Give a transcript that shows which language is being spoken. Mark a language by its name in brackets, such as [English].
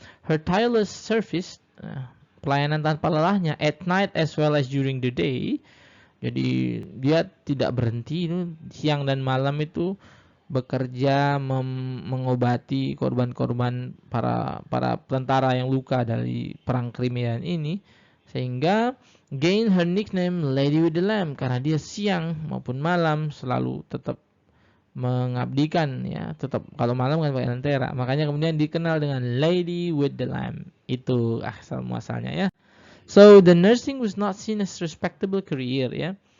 [English] Her tireless service, [Indonesian] pelayanan tanpa lelahnya, [English] at night as well as during the day. [Indonesian] Jadi dia tidak berhenti itu siang dan malam itu bekerja mengobati korban-korban para tentara yang luka dari perang Crimea ini, sehingga [English] gain her nickname [Indonesian] Lady with the Lamb, karena dia siang maupun malam selalu tetap mengabdikan ya, tetap kalau malam kan pakai lentera, makanya kemudian dikenal dengan Lady with the Lamb. Itu asal muasalnya ya. [English] So the nursing was not seen as respectable career ya.